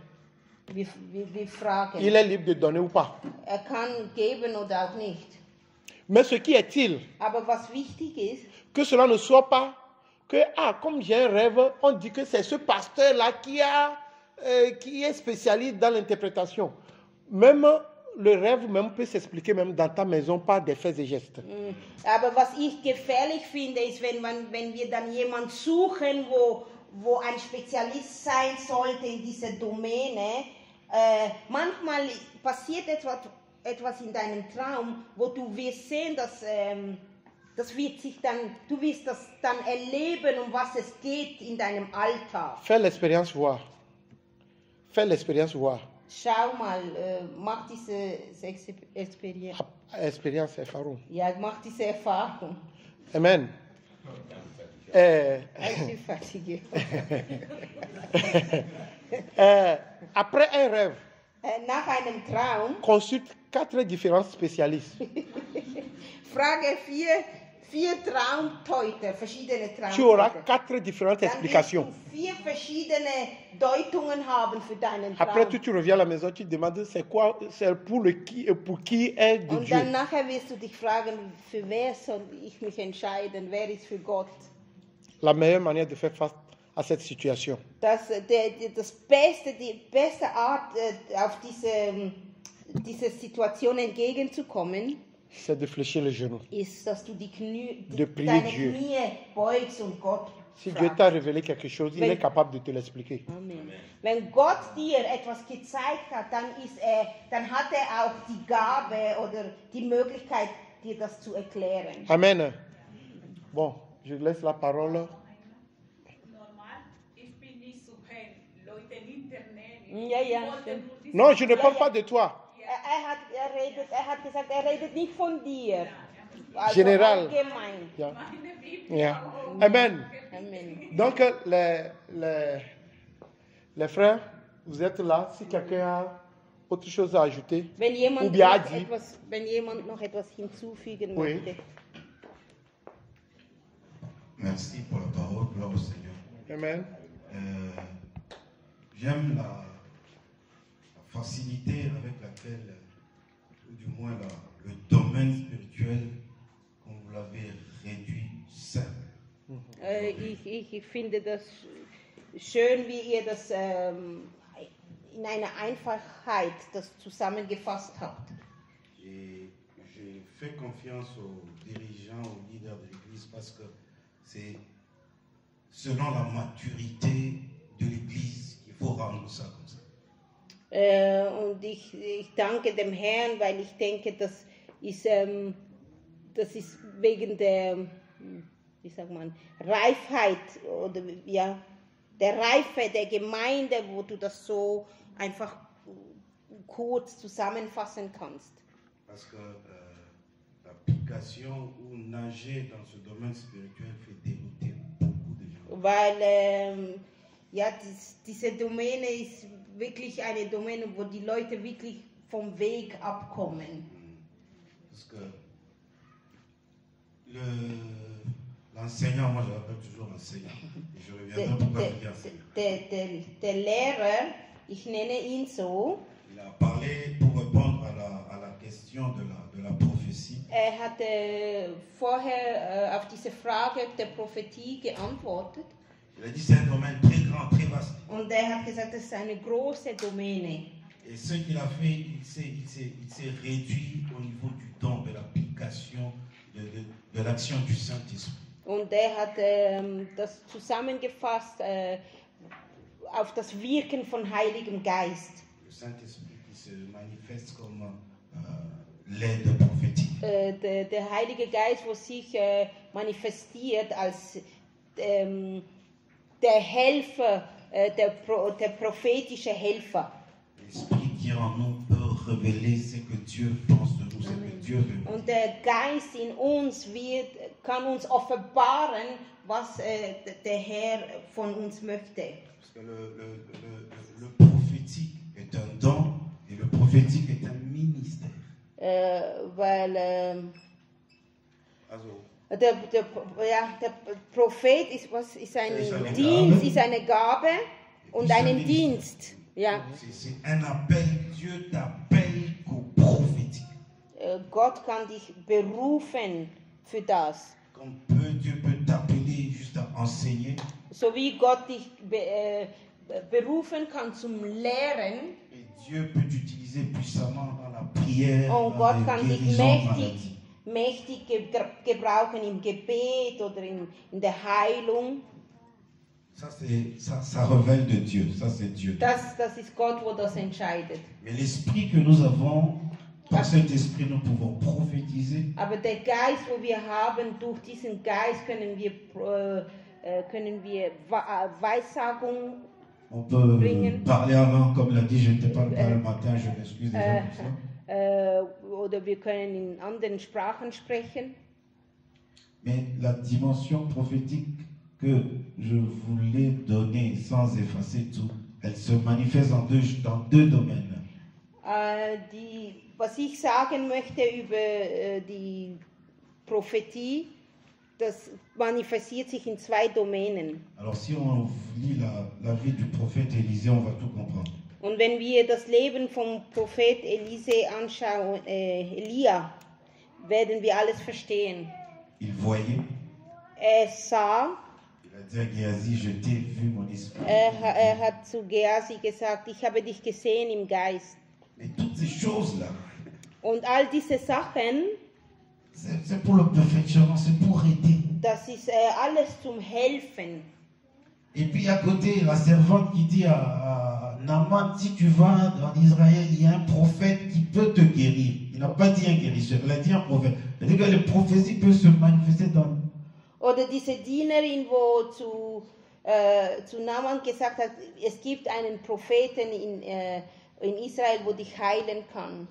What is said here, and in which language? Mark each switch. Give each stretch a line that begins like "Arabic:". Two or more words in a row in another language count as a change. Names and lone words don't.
German: Wir fragen.
French: il est libre de donner ou pas.
German: Kann geben oder auch nicht.
French: Mais ce qui est-il,
German: Aber was wichtig ist,
French: que cela ne soit pas que, comme j'ai un rêve, on dit que c'est ce pasteur-là qui est spécialiste dans l'interprétation. Même le rêve même peut s'expliquer même dans ta maison par des faits et gestes.
German: aber was ich gefährlich finde, ist, wenn wir dann jemanden suchen, wo ein Spezialist sein sollte in dieser Domäne. Manchmal passiert etwas in deinem Traum, wo du wirst sehen, du wirst das dann erleben, um was es geht in deinem Alltag.
French: Fais l'expérience voir. Fais l'expérience voir.
German: Schau mal, mach diese Experience.
French: Expérience, Erfahrung.
German: Ja, mach diese Erfahrung.
French: Amen. Après un rêve,
German: Nach einem Traum,
French: consulte 4 différents spécialistes.
German: frage vier Traumdeuter, verschiedene
French: Tu auras
German: Traumdeuter.
French: 4 différentes
German: Dann wirst
French: explications.
German: du 4 verschiedene Deutungen haben für deinen Traum.
French: Après, tu reviens à la maison, tu te demandes c'est quoi, c'est pour qui est de
German: Und
French: Dieu.
German: dann nachher wirst du dich fragen, für wer soll ich mich entscheiden, wer ist für Gott.
French: La meilleure manière de faire face à cette situation,
German: Die beste Art, auf diese Situation entgegenzukommen,
French: c'est de fléchir les genoux.
German: ist, dass du deine
French: De prier Dieu.
German: Knie beugst und Gott
French: Si Dieu
German: fragst.
French: t'a révélé quelque chose, il Mais- est capable de te l'expliquer. Amen.
German: Wenn Gott dir etwas gezeigt hat, dann hat er auch die Gabe oder die Möglichkeit, dir das zu erklären.
French: Amen. Bon, je laisse la parole.
German: Normal, ich bin nicht so kein Leute im Internet. Ja, ja, Ich wollte stimmt. nur diese-
French: Non, je ne parle pas de toi.
German: Er hat gesagt, er redet nicht von dir. Also
French: Général.
German: allgemein. Yeah. Meine Bibel Yeah. auch. Amen. Amen.
French: Donc, les frères, vous êtes là. Si quelqu'un a autre chose à ajouter,
German: Wenn jemand,
French: ou bien a
German: noch
French: dit,
German: noch etwas hinzufügen
French: Oui.
German: möchte.
French: Merci pour la parole, gloire au Seigneur. Amen. J'aime la facilité avec laquelle, ou du moins le domaine spirituel, comme vous l'avez réduit simple.
German: Ich finde das schön, wie ihr das in einer Einfachheit das zusammengefasst habt.
French: Et j'ai fait confiance aux dirigeants, aux leaders de l'Église parce que c'est selon la maturité de l'Église qu'il faut rendre ça comme ça.
German: Und ich danke dem Herrn, weil ich denke, das ist wegen der, wie sagt man, Reifheit oder ja, der Reife der Gemeinde, wo du das so einfach kurz zusammenfassen kannst.
French: Parce que l'application ou nager dans ce domaine spirituel fait dérouter beaucoup de gens.
German: Weil ja, diese Domäne ist wirklich eine Domäne, wo die Leute wirklich vom Weg abkommen.
French: Parce que l'enseignant, moi je l'appelle toujours enseignant. Et je reviendrai pourquoi je dis enseignant.
German: Der Lehrer, ich nenne ihn so,
French: Il a parlé pour répondre à la question de la prophétie.
German: hat vorher auf diese Frage der Prophetie geantwortet.
French: Il a dit c'est un domaine très grand, très vaste.
German: Und er hat gesagt, das ist eine große Domäne.
French: Et ce qu'il a fait, il s'est réduit au niveau du don, de l'application, de l'action du Saint-Esprit.
German: Und hat das zusammengefasst auf das Wirken von Heiligem Geist.
French: Le Saint-Esprit qui se manifeste comme l'aide prophétique.
German: Der Heilige Geist, wo sich manifestiert als der Helfer, der prophetische Helfer.
French: L'Esprit qui en nous peut révéler ce que Dieu pense de nous, ce que Dieu veut.
German: Und der Geist in uns kann uns offenbaren, was der Herr von uns möchte.
French: Parce que le prophétique est un don et le prophétique est un ministère.
German: Weil Also, der Prophet ist ein Dienst, ist eine Gabe und einen Dienst. Ja.
French: c'est un appel, Dieu t'appelle qu'au prophétique.
German: Gott kann dich berufen für das.
French: Comme Dieu peut t'appeler juste à enseigner.
German: So wie Gott dich berufen kann zum Lehren.
French: Et Dieu peut t'utiliser puissamment dans la prière,
German: Und
French: dans
German: Gott
French: les
German: kann dich
French: guérisons, maladies.
German: mächtig gebrauchen im Gebet oder in der Heilung.
French: Ça révèle de Dieu, ça c'est Dieu.
German: Das ist Gott, wo das entscheidet.
French: Mais l'esprit que nous avons, par cet esprit nous pouvons prophétiser.
German: Aber der Geist, wo wir haben, durch diesen Geist können wir Weissagung.
French: On peut
German: bringen.
French: Parler en langue, comme l'a dit, je ne t'ai pas parlé le matin, je m'excuse déjà pour ça.
German: Oder wir können in anderen Sprachen sprechen.
French: Mais la dimension prophétique que je voulais donner sans effacer tout, elle se manifeste dans deux domaines.
German: Was ich sagen möchte über die Prophetie, das manifestiert sich in zwei Domänen.
French: Alors si on lit la vie du prophète Élisée, on va tout comprendre.
German: Und wenn wir das Leben vom Prophet anschauen, Elia, werden wir alles verstehen.
French: Il voyait.
German: Sah.
French: Il a dit à Géasi, je t'ai vu mon esprit.
German: Hat zu Geasi gesagt, ich habe dich gesehen im Geist.
French: Et toutes ces choses-là.
German: Und all diese Sachen.
French: C'est pour le perfectionnement, c'est pour aider.
German: Das ist alles zum Helfen.
French: Et puis à côté, la servante qui dit à Naaman, si tu vas en Israël, il y a un prophète qui peut te guérir. Il n'a pas dit un guérisseur, il a dit un prophète. Il a dit que les prophéties peuvent se manifester dans...
German: Oder diese Dienerin, wo zu Naaman gesagt hat, es gibt einen Propheten in Israel, wo dich heilen kann.